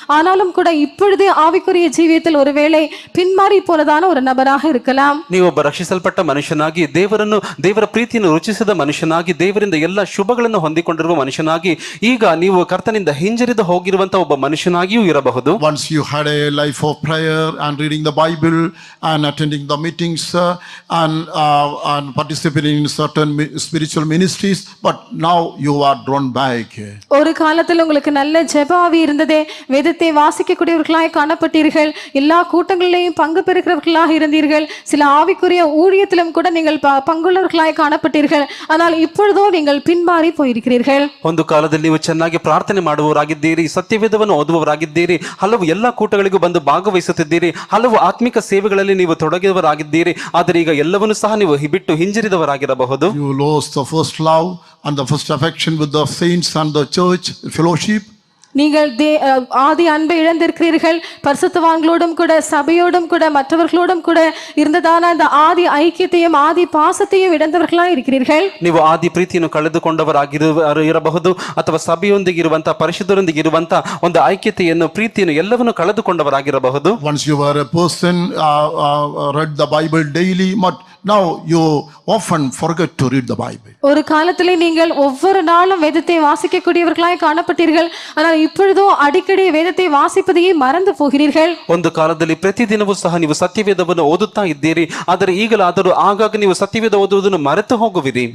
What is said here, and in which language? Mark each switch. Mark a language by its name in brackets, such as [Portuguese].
[Tamil] ஆனாலும் கூட இப்பொழுது ஆவிக்குரிய ஜீவியத்தில் ஒருவேளை பின்மாறி போனதான ஒரு நபராக இருக்கலாம். [Kannada] ನೀವು ಒಬ್ಬ ರಕ್ಷಿಸಲ್ಪಟ್ಟ ಮನುಷ್ಯನಾಗಿ ದೇವರ ಪ್ರೀತಿಯನ್ನು ರುಚಿಸಿದ ಮನುಷ್ಯನಾಗಿ ದೇವರಿಂದ ಎಲ್ಲ ಶುಭಗಳನ್ನು ಹೊಂದಿಕೊಂಡಿರುವ ಮನುಷ್ಯನಾಗಿ ಈಗ ನೀವು ಕರ್ತನಿಂದ ಹಿಂಜರಿದು ಹೋಗಿರುವಂತ ಒಬ್ಬ ಮನುಷ್ಯನಾಗಿಯೂ ಇರಬಹುದು. [English] Once you had a life of prayer and reading the Bible and attending the meetings and participating in certain spiritual ministries, but now you are drawn back. [Tamil] ஒரு காலத்தில் உங்களுக்கு நல்ல ஜெப ஆவி இருந்ததே, வேதத்தை வாசிக்கக்கூடியவர்களாய் காணப்பட்டீர்கள், எல்லா கூட்டங்களிலேயும் பங்கு பெறுகிறவர்களாக இருந்தீர்கள், சில ஆவிக்குரிய ஊழியத்திலும் கூட நீங்கள் பங்குள்ளவர்களாய் காணப்பட்டீர்கள். ஆனால் இப்பொழுதோ நீங்கள் பின்மாறி போயிருக்கிறீர்கள். [Kannada] ಒಂದು ಕಾಲದಲ್ಲಿ ನೀವು ಚೆನ್ನಾಗಿ ಪ್ರಾರ್ಥನೆ ಮಾಡುವವರಾಗಿದ್ದೀರಿ, ಸತ್ಯವೇದವನ್ನು ಓದುವವರಾಗಿದ್ದೀರಿ, ಹಲವು ಎಲ್ಲ ಕೂಟಗಳಿಗೂ ಬಂದು ಭಾಗವಹಿಸುತ್ತಿದ್ದೀರಿ, ಹಲವು ಆತ್ಮಿಕ ಸೇವೆಗಳಲ್ಲಿ ನೀವು ತೊಡಗಿದವರಾಗಿದ್ದೀರಿ. ಆದರೆ ಈಗ ಎಲ್ಲವನ್ನೂ ಸಹ ನೀವು ಬಿಟ್ಟು ಹಿಂಜರಿದವರಾಗಿರಬಹುದು. [English] You lost the first love and the first affection with the saints and the church fellowship. [Tamil] நீங்கள் ஆதி அன்பை இழந்திருக்கிறீர்கள். பரிசுத்தவான்களோடும் கூட சபையோடும் கூட மற்றவர்களோடும் கூட இருந்ததான அந்த ஆதி ஐக்கியத்தையும் ஆதி பாசத்தையும் இழந்தவர்களாக இருக்கிறீர்கள். [Kannada] ನೀವು ಆದಿ ಪ್ರೀತಿಯನ್ನು ಕಳೆದುಕೊಂಡವರಾಗಿರಬಹುದು ಅಥವಾ ಸಭೆಯೊಂದಿಗೆ ಇರುವಂತ ಪರಿಶುದ್ಧರೊಂದಿಗೆ ಇರುವಂತ ಒಂದು ಐಕ್ಯತೆಯನ್ನು ಪ್ರೀತಿಯನ್ನು ಎಲ್ಲವನ್ನು ಕಳೆದುಕೊಂಡವರಾಗಿರಬಹುದು. [English] Once you were a person read the Bible daily, but now you often forget to read the Bible. [Tamil] ஒரு காலத்திலே நீங்கள் ஒவ்வொரு நாளும் வேதத்தை வாசிக்கக்கூடியவர்களாய் காணப்பட்டீர்கள். ஆனால் இப்பொழுதோ அடிக்கடி வேதத்தை வாசிப்பதையே மறந்து போகிறீர்கள். [Kannada] ಒಂದು ಕಾಲದಲ್ಲಿ ಪ್ರತಿದಿನವೂ ಸಹ ನೀವು ಸತ್ಯವೇದವನ್ನು ಓದುತ್ತಾ ಇದ್ದೀರಿ, ಆದರೆ ಈಗಲಾದರೂ ಆಗಾಗ ನೀವು ಸತ್ಯವೇದ ಓದುವುದನ್ನು ಮರೆತು ಹೋಗುವಿರಿ.